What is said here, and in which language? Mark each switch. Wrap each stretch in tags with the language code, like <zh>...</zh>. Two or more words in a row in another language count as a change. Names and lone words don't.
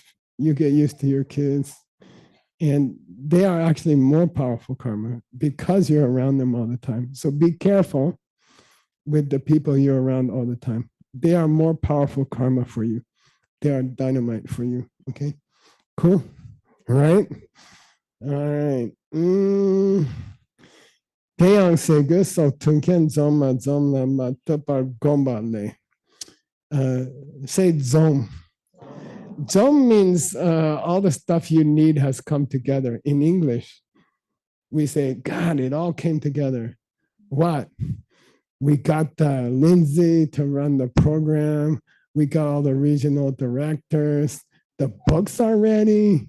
<en>You get used to your kids. And they are actually more powerful karma because you're around them all the time. So be careful with the people you're around all the time. They are more powerful karma for you. They are dynamite for you. Okay, cool. All right. All right. Teyang sege so tunken zoma zoma matapar gomba le. Say zom. Zom means all the stuff you need has come together. In English, we say, God, it all came together. What? We got Lindsay to run the program. We got all the regional directors. The books are ready.</en>